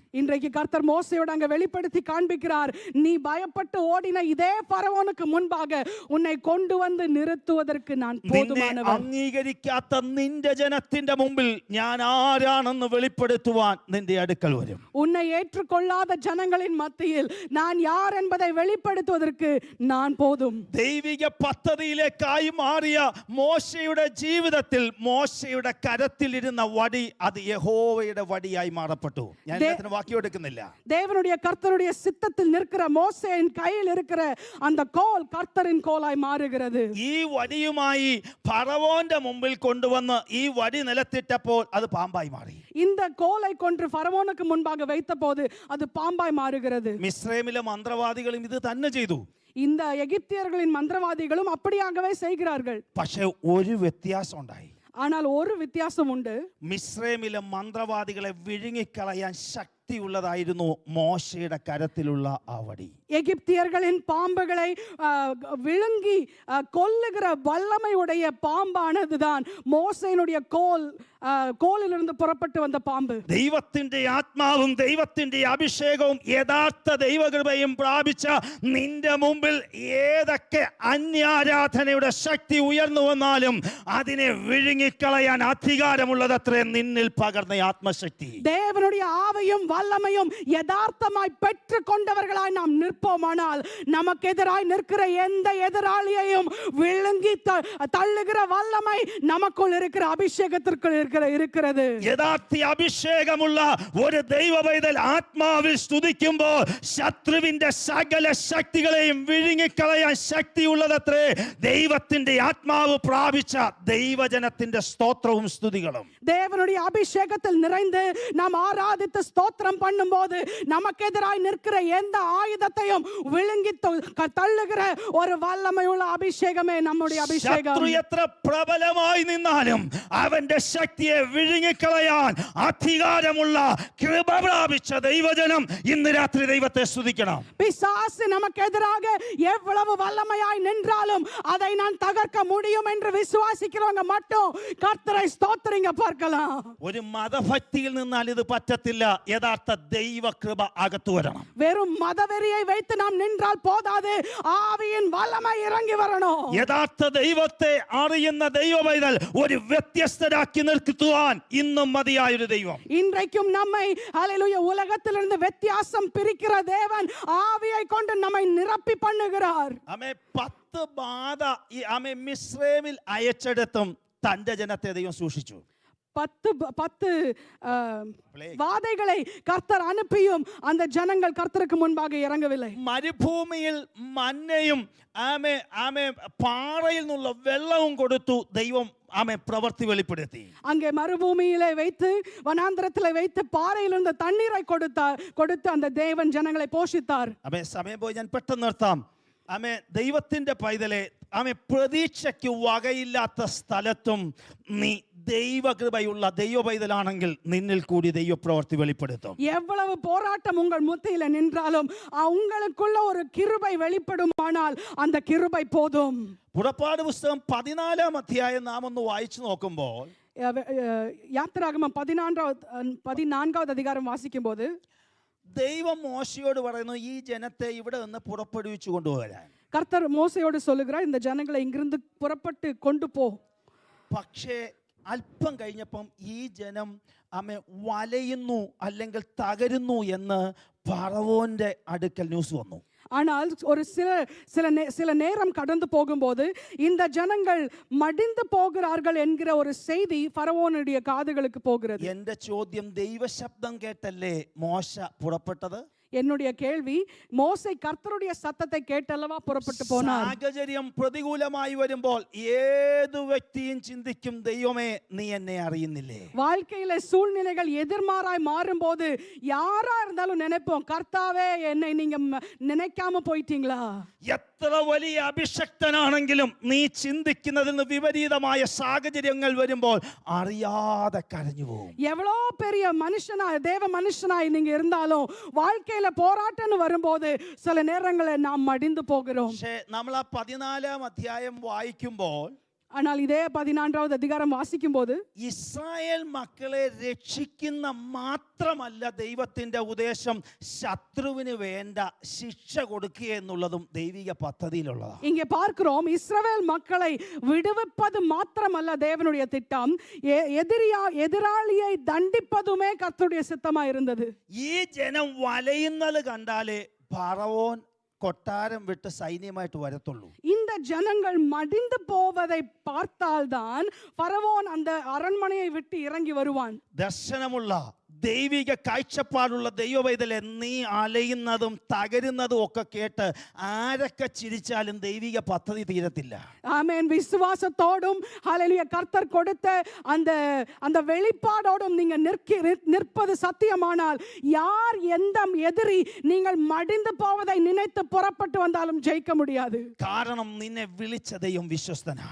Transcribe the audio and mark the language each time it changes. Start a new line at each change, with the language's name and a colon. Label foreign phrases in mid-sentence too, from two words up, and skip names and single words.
Tamil: இன்றைக்கு கர்த்தர் மோசேயோடு அங்க வெளிப்படுத்தி காண்பிக்கிறார், நீ பயப்பட்டு ஓடின இதே ഫറവോனுக்கு முன்பாக உன்னை கொண்டு வந்து நிறுத்துவதற்கு நான் போதுமானவன்.
Malayalam: അംഗീകരിക്കാത്ത നിന്റെ ജനത്തിന്റെ മുമ്പിൽ ഞാൻ ആരാണെന്ന് വെളിപ്പെടുത്തുവാൻ നിന്റെ അടുക്കൽ വരും.
Tamil: உன்னை ஏற்றுக்கொள்ளாத ஜனங்களின் மத்தியில் நான் யார் என்பதை வெளிப்படுத்துவதற்கு நான் போதும்.
Malayalam: ദൈവിക പദ്ധതിയിലേക്കായി മാറിയ മോശയുടെ ജീവിതത്തിൽ മോശയുടെ കരത്തിലിരുന്ന വടി അത് യഹോവയുടെ വടിയായി മാറപ്പെട്ടു. ഞാൻ വാക്യം എടുക്കുന്നില്ല.
Tamil: தேவனுடைய கர்த்தருடைய சித்தத்தில் நிற்கிற மோசேயின் கையில் இருக்கிற அந்த கோல் கர்த்தரின் கோலாய் மாறுகிறது.
Malayalam: ഈ വടിയുമായി ഫറവോന്റെ മുമ്പിൽ കൊണ്ടുവന്ന് ഈ വടി നിലത്തിട്ടപ്പോൾ അത് പാമ്പായി മാറി.
Tamil: இந்த கோலை கொன்று ഫറവോனுக்கு முன்பாக வைத்தபோது அது பாம்பாய் மாறுகிறது.
Malayalam: മിസ്രൈമിലെ മന്ത്രവാദികളും ഇത് തന്നെ ചെയ്തു.
Tamil: இந்த எகிப்தியர்களின் மந்திரவாதிகளும் அப்படியாகவே செய்கிறார்கள்.
Malayalam: പക്ഷേ ഒരു വ്യത്യാസം ഉണ്ടായി.
Tamil: ஆனால் ஒரு வித்தியாசம் உண்டு.
Malayalam: മിസ്രൈമിലെ മന്ത്രവാദികളെ വിഴുങ്ങിക്കളയാൻ ശക്തിയുള്ളതായിരുന്നു മോശയുടെ കരത്തിലുള്ള ആ വടി.
Tamil: எகிப்தியர்களின் பாம்புகளை விழுங்கி கொல்லுகிற வல்லமையுடைய பாம்பானதுதான் மோசேயினுடைய கோலிலிருந்து
Malayalam: പുറപ്പെട്ടു വന്ന പാമ്പ്. ദൈവത്തിന്റെ ആത്മാവും ദൈവത്തിന്റെ അഭിഷേകവും യഥാർത്ഥ ദൈവകൃപയും പ്രാപിച്ച നിന്റെ മുമ്പിൽ ഏതൊക്കെ അന്യാരാധനയുടെ ശക്തി ഉയർന്നു വന്നാലും അതിനെ വിഴുങ്ങിക്കളയാൻ അധികാരമുള്ളതത്രേ നിന്നിൽ പകർന്ന ആത്മശക്തി.
Tamil: தேவனுடைய ஆவியும் வல்லமையும் யதார்த்தமாய் பெற்று கொண்டவர்களாய் நாம் நிற்போமானால் நமக்கு எதிராய் நிற்கிற எந்த எதிராளியையும் விழுங்கி தள்ளுகிற வல்லமை நமக்குள் இருக்கிற அபிஷேகத்திற்குள் இருக்கிறது.
Malayalam: യഥാർത്ഥ അഭിഷേകമുള്ള ഒരു ദൈവ പൈതൽ ആത്മാവിൽ സ്തുതിക്കുമ്പോൾ ശത്രുവിന്റെ സകല ശക്തികളെയും വിഴുങ്ങിക്കളയാൻ ശക്തിയുള്ളതത്രേ ദൈവത്തിന്റെ ആത്മാവ് പ്രാപിച്ച ദൈവജനത്തിന്റെ സ്തോത്രവും സ്തുതികളും.
Tamil: தேவனுடைய அபிஷேகத்தில் நிறைந்து நாம் ஆராதித்து ஸ்தோத்திரம் பண்ணும்போது நமக்கு எதிராய் நிற்கிற எந்த ஆயுதத்தையும் விழுங்கி தள்ளுகிற ஒரு வல்லமையுள்ள அபிஷேகமே நம்முடைய அபிஷேகம்.
Malayalam: ശത്രു എത്ര പ്രബലമായി നിന്നാലും അവന്റെ ശക്തിയെ വിഴുങ്ങിക്കളയാൻ അധികാരമുള്ള കൃപ പ്രാപിച്ച ദൈവജനം ഇന്ന് രാത്രി ദൈവത്തെ സ്തുതിക്കണം.
Tamil: பிசாசு நமக்கு எதிராக எவ்வளவு வல்லமையாய் நின்றாலும் அதை நான் தகர்க்க முடியும் என்று விசுவாசிக்கிறவங்க மட்டும் கர்த்தரை ஸ்தோத்திரிங்க பார்க்கலாம்.
Malayalam: ഒരു മതഭക്തിയിൽ നിന്നാൽ ഇത് പറ്റത്തില്ല. യഥാർത്ഥ ദൈവകൃപ അകത്തു വരണം.
Tamil: வெறும் மதவெறியை வைத்து நாம் நின்றால் போதாது, ஆவியின் வல்லமை இறங்கி வரணும்.
Malayalam: യഥാർത്ഥ ദൈവത്തെ അറിയുന്ന ദൈവ പൈതൽ ഒരു വ്യത്യസ്തരാക്കി നിർത്തുവാൻ ഇന്നും മതിയായൊരു ദൈവം.
Tamil: இன்றைக்கும் நம்மை ஹல்லேலூயா உலகத்திலிருந்து வித்தியாசம் பிரிக்கிற தேவன் ஆவியை கொண்டு நம்மை நிரப்பி பண்ணுகிறார்.
Malayalam: 10 ബാധ മിസ്രൈമിൽ അയച്ചെടുത്തും തന്റെ ജനത്തെ ദൈവം സൂക്ഷിച്ചു.
Tamil: 10 வாதைகளை கர்த்தர் அனுப்பியும் அந்த ஜனங்கள் கர்த்தருக்கு முன்பாக இறங்கவில்லை.
Malayalam: മരുഭൂമിയിൽ മന്നയും പാറയിൽ നിന്നുള്ള വെള്ളവും കൊടുത്തു ദൈവം പ്രവൃത്തി വെളിപ്പെടുത്തി.
Tamil: அங்கே மறுபூமியிலே வைத்து வனாந்திரத்திலே வைத்து பாறையிலிருந்து தண்ணீரை கொடுத்து அந்த தேவன் ஜனங்களை போஷித்தார்.
Malayalam: സമയം പോയി, ഞാൻ പെട്ടെന്ന് നിർത്താം. ദൈവത്തിന്റെ പൈതലെ പ്രതീക്ഷയ്ക്ക് വകയില്ലാത്ത സ്ഥലത്തും നീ ദൈവകൃപയുള്ള ദൈവ പൈതലാണെങ്കിൽ നിന്നിൽ കൂടി ദൈവപ്രവൃത്തി വെളിപ്പെടുത്തും.
Tamil: எவ்வளவு போராட்டம் உங்கள் மத்தியில நின்றாலும் உங்களுக்குள்ள ஒரு கிருபை வெளிப்படுமானால் அந்த கிருபை போதும்.
Malayalam: പുറപ്പാട് പുസ്തകം 14-ാം അധ്യായം നാം ഒന്ന് വായിച്ചു നോക്കുമ്പോൾ
Tamil: യാത്രാഗമം 14ാவது அதிகாரம் വാസിക്കുമ്പോൾ
Malayalam: ദൈവം മോശയോട് പറയുന്നു ഈ ജനത്തെ ഇവിടെ നിന്ന് പുറപ്പെടുവിച്ചു കൊണ്ടുവരാൻ.
Tamil: கர்த்தர் மோசையோடு சொல்லுகிறார் இந்த ஜனங்களை இங்கிருந்து புறப்பட்டு கொண்டு போ.
Malayalam: പക്ഷേ അല്പം കഴിഞ്ഞപ്പം ഈ ജനം വലയുന്നു അല്ലെങ്കിൽ തകരുന്നു എന്ന് ഫറവോന്റെ അടുക്കൽ ന്യൂസ് വന്നു.
Tamil: ஆனால் ஒரு சில நேரம் கடந்து போகும்போது இந்த ஜனங்கள் மடிந்து போகிறார்கள் என்கிற ஒரு செய்தி ஃபரவோனுடைய காதுகளுக்கு போகிறது.
Malayalam: എന്റെ ചോദ്യം, ദൈവശബ്ദം കേട്ടല്ലേ മോശ പുറപ്പെട്ടത്?
Tamil: என்னுடைய கேள்வி, மோசே கர்த்தருடைய சத்தத்தை கேட்டல்லவா புறப்பட்டு போனார்?
Malayalam: സാഹചര്യം പ്രതികൂലമായി വരുമ്പോൾ ഏതു വ്യക്തിയും ചിന്തിക്കും, ദൈവമേ നീ എന്നെ അറിയുന്നില്ലേ?
Tamil: வாழ்க்கையில சூழ்நிலைகள் எதிர்மாறாய் மாறும்போது யாரா இருந்தாலும் நினைப்போம், கர்த்தாவே என்னை நீங்க நினைக்காம போயிட்டீங்களா?
Malayalam: എത്ര വലിയ അഭിഷക്തനാണെങ്കിലും നീ ചിന്തിക്കുന്നതിൽ നിന്ന് വിപരീതമായ സാഹചര്യങ്ങൾ വരുമ്പോൾ അറിയാതെ കരഞ്ഞു പോകും.
Tamil: எவ்வளோ பெரிய மனுஷனாய் தேவ மனுஷனாய் நீங்க இருந்தாலும் வாழ்க்கையில போராட்டம்னு வரும்போது சில நேரங்களில் நாம் மடிந்து போகிறோம்.
Malayalam: പക്ഷേ നമ്മൾ ആ 14ാം അധ്യായം വായിക്കുമ്പോൾ,
Tamil: ஆனால் இதே 14வது அதிகாரம் വാസിക്കുമ്പോൾ
Malayalam: ഇസ്രായേൽ മക്കളെ രക്ഷിക്കുന്ന മാത്രമല്ല ദൈവത്തിന്റെ ഉദ്ദേശം, ശത്രുവിന് വേണ്ട ശിക്ഷ കൊടുക്കുക എന്നുള്ളതും ദൈവിക പദ്ധതിയിലുള്ളതാണ്.
Tamil: இங்கே பார்க்கிறோம், இஸ்ரவேல் மக்களை விடுவிப்பது மாத்திரமல்ல தேவனுடைய திட்டம், எதிராளியை தண்டிப்பதுமே கர்த்தருடைய சித்தமாக இருந்தது.
Malayalam: ഈ ജനം വലയുന്നത് കണ്ടാലേ ഫറവോൻ കൊട്ടാരം വിട്ട് സൈന്യമായിട്ട് വരത്തുള്ളൂ.
Tamil: இந்த ஜனங்கள் மடிந்து போவதை பார்த்தால்தான் ഫറവോൻ அந்த அரண்மனையை விட்டு இறங்கி வருவான்.
Malayalam: ദർശനമുള്ള ദൈവിക കാഴ്ചപ്പാടുള്ള ദൈവവൈതലെ, നീ അലയുന്നതും തകരുന്നതും ഒക്കെ കേട്ട് ആരൊക്കെ ചിരിച്ചാലും ദൈവിക പദ്ധതി തീരത്തില്ല.
Tamil: ஆமென். விசுவாசத்தோடும் ஹல்லேலூயா கர்த்தர் கொடுத்த அந்த வெளிப்பாடோடும் நீங்க நிற்பது சத்தியமானால் யார் எந்த எதிரி நீங்கள் மடிந்து போவதை நினைத்து புறப்பட்டு வந்தாலும் ஜெயிக்க முடியாது.
Malayalam: കാരണം നിന്നെ വിളിച്ച ദൈവം വിശ്വസ്തനാണ്.